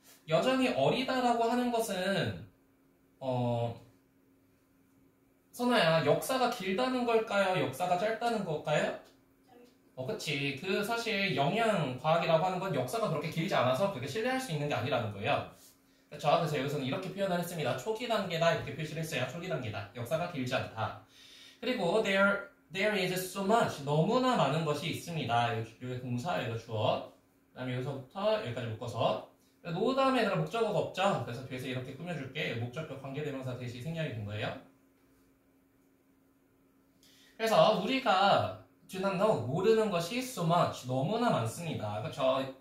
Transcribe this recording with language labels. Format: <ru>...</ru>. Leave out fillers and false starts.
<ko>여전히 어리다라고 하는 것은 선아야, 역사가 길다는 걸까요? 역사가 짧다는 걸까요? 그치. 그 사실 영양과학이라고 하는 건 역사가 그렇게 길지 않아서 그렇게 신뢰할 수 있는 게 아니라는 거예요. 그렇죠? 그래서 여기서는 이렇게 표현을 했습니다. 초기 단계다 이렇게 표시를 했어요. 초기 단계다. 역사가 길지 않다. 그리고</ko> <en>there is so much.</en> <ko>너무나 많은 것이 있습니다. 여기 동사, 여기가 주어. 그 다음에 여기서부터 여기까지 묶어서. 노 다음에 얘들아 목적어가 없죠? 그래서 뒤에서 이렇게 꾸며줄게. 목적격 관계대명사 대시 생략이 된 거예요. 그래서 우리가</ko> <en>do not know,</en> <ko>모르는 것이</ko> <en>so much,</en> <ko>너무나 많습니다. 그렇죠?</ko>